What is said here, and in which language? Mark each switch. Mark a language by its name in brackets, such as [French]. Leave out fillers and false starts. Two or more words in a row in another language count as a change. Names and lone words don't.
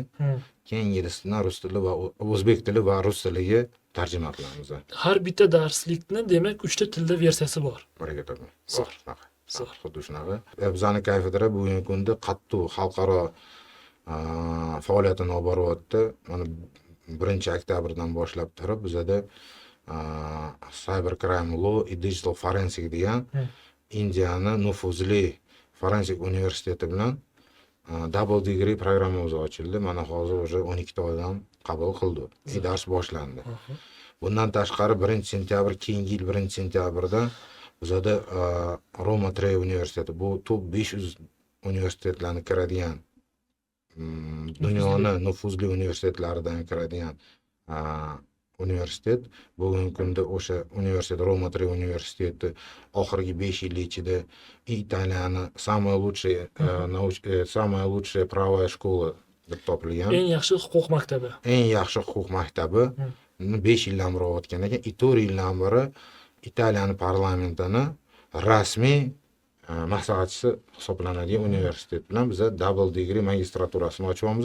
[Uzbek] Keyin ingliz tilidan rus tili va o'zbek tili va rus tiliga tarjima qilamiz. Har bitta darslikni demak 3 ta tilda versiyasi bor. Xuddi shunaqa. Bizning kafedra bugungi kunda qattiq xalqaro faoliyatini olib boryapti. Mana 1-oktyabrdan boshlab turib bizda [English] cyber crime law [Uzbek] и [English] digital forensic [Uzbek] degan Indiyaning nufuzli forensik universiteti bilan [English] double degree [Uzbek] programmamiz ochildi. Mana hozir o'sha 12 ta odam qabul qildi. Dars boshlandi. Bundan tashqari 1-sentyabr, keyingi yil 1-sentyabrda bizda Roma 3 universiteti, bu top 500 universitetlarni kiradigan, dunyoning nufuzli universitetlaridan kiradigan universitet. Bugungi kunda o'sha universitet, Roma 3 universiteti oxirgi 5 yil ichida Italiyaning [Russian] самая лучшая правая школа [Uzbek] deb topilgan. Eng yaxshi huquq maktabi. Eng yaxshi huquq maktabi 5 yildan beri o'tgan ekan. 4 yildan beri Italiyaning parlamentini rasmiy maslahatchisi hisoblanadigan universitet bilan biz [English] double degree [Uzbek] magistraturasini ochyapmiz.